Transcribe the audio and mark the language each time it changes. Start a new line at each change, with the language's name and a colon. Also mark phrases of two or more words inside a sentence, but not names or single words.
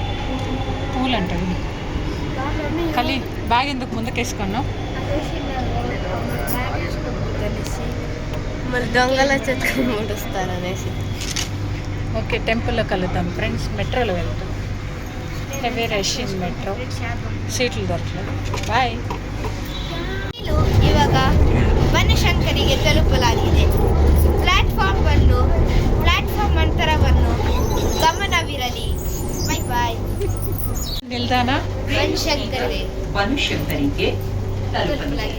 Telugu: పూలు అంటారు కలి బ్యాగ్ ఎందుకు ముందుకేసుకున్నాం. మళ్ళీ దొంగల చెట్టు ముడుస్తారు అనేసి. ఓకే, టెంపుల్లో కలుద్దాం ఫ్రెండ్స్. మెట్రోలో వెళ్తాం.
English: heavy rush in metro,
Telugu: సీట్లు దొరకలేదు.
Kannada: ಬಾಯ್. ಇವಾಗ ಬನಶಂಕರಿಗೆ ತಲುಪಲಾಗಿದೆ. ಪ್ಲಾಟ್ಫಾರ್ಮ್ ಅಂತರವನ್ನು ಗಮನವಿರಲಿ.
English: bye bye.
Kannada: ನಿಲ್ದಾಣ ಬನಶಂಕರಿಗೆ ತಲುಪಲಾಗಿದೆ.